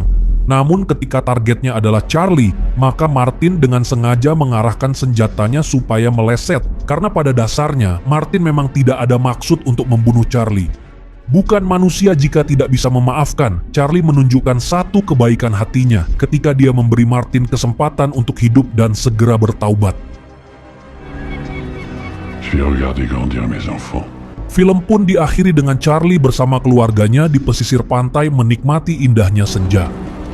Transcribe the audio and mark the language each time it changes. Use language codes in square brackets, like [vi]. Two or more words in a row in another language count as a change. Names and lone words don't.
[id] Namun ketika targetnya adalah Charlie, maka Martin dengan sengaja mengarahkan senjatanya supaya meleset. Karena pada dasarnya, Martin memang tidak ada maksud untuk membunuh Charlie. Bukan manusia jika tidak bisa memaafkan, Charlie menunjukkan satu kebaikan hatinya ketika dia memberi Martin kesempatan untuk hidup dan segera bertaubat. [fr] Je vais regarder grandir mes enfants. [id] Film pun diakhiri dengan Charlie bersama keluarganya di pesisir pantai menikmati indahnya senja.